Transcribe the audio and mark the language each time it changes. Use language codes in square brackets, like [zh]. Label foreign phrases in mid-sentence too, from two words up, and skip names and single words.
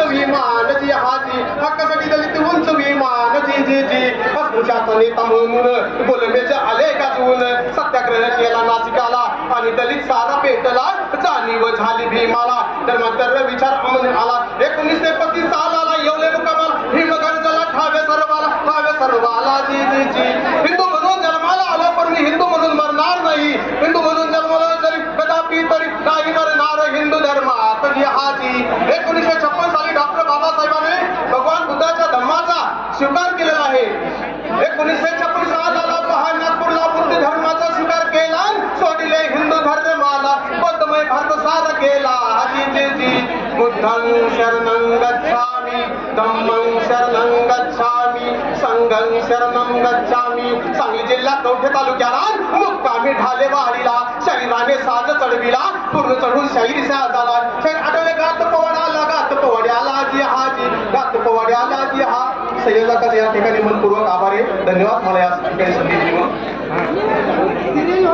[mr] विमान जिहाजी, हक्कासाठी दलित उंच विमान जी जी जी, अस्पृश्याचा नेता म्हणून गोलमेचे आले गाजवून सत्याग्रह केला नाशिकाला आणि दलित सारा पेटला जाणीव झाली भीमाला, धर्मांतर विचार अमन आला 1935 सालाला येवले मुकामाला भीमगर्जला ठावे सर्वाला जी जी जी, हिंदू म्हणून जन्माला आलो पण मी हिंदू म्हणून मरणार नाही, हिंदू म्हणून जन्मलो जरी कदापि तरी नाही मरणार हिंदू धर्मात जिहाजी. 1956 साली डॉक्टर बाबासाहेबांनी भगवान बुद्धाच्या धर्माचा स्वीकार केलेला आहे. 1956 सालाला पहा नागपूरला बुद्ध धर्माचा स्वीकार केला, सोडिले हिंदू धर्माला बौद्धमय भारत सार केला जी जी जी, [pi] बुद्धं शरणं गच्छामि धम्मं शरणं गच्छामि संघं शरणं गच्छामि. [mr] सांगली जिल्हा कवठे तालुक्याला मुक्कामी ढालेवाडीला शरीराने साज चढविला पूर्ण चढून शाहीर झाला. शाहीर आठवले गात पवाड्याला जिहाजी, गात पवाड्याला जिहा. संयोजकाचा या ठिकाणी मनपूर्वक आभार आहे. धन्यवाद मला या ठिकाणी संधी दिली.